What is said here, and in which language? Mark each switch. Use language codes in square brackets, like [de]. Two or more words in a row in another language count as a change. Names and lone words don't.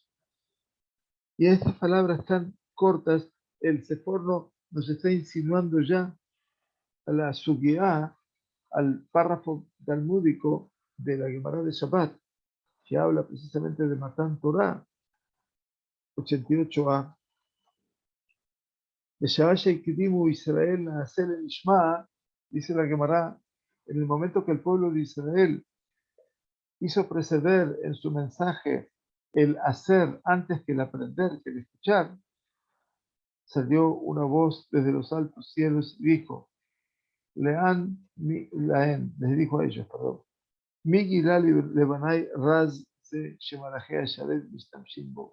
[es] Y estas palabras tan cortas, el Seforno nos está insinuando ya a la Sugiá, al párrafo talmúdico de la Gemara de Shabbat, que habla precisamente de [he] מתן תורה, [es] 88a. [he] בשעה שהקדימו ישראל נעשה לנשמע, [es] Dice la Gemara, en el momento que el pueblo de Israel hizo preceder en su mensaje el hacer antes que el aprender, que el escuchar, salió una voz desde los altos cielos y dijo, les dijo a ellos, perdón, [he] מי גילה לבני רז זה שמלאכי השרת משתמשין בו.